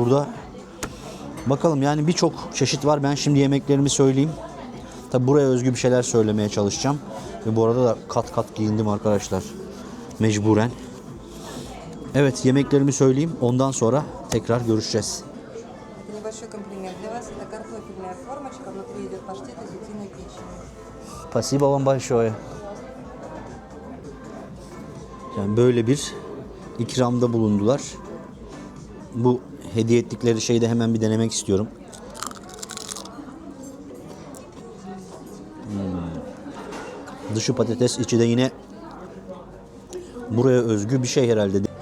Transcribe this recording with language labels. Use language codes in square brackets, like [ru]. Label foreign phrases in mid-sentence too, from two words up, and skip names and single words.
[tr] Burada bakalım yani birçok çeşit var. Ben şimdi yemeklerimi söyleyeyim. Tabi buraya özgü bir şeyler söylemeye çalışacağım. Ve bu arada da kat kat giyindim arkadaşlar. Mecburen. Evet, yemeklerimi söyleyeyim. Ondan sonra tekrar görüşeceğiz. [ru] Небольшой комплимент для вас. Это картофельная формочка, внутри идет паштет из утиной печени. Спасибо вам большое. [tr] Yani böyle bir ikramda bulundular. Bu hediye ettikleri şeyi de hemen bir denemek istiyorum. Dışı patates, içi de yine buraya özgü bir şey herhalde.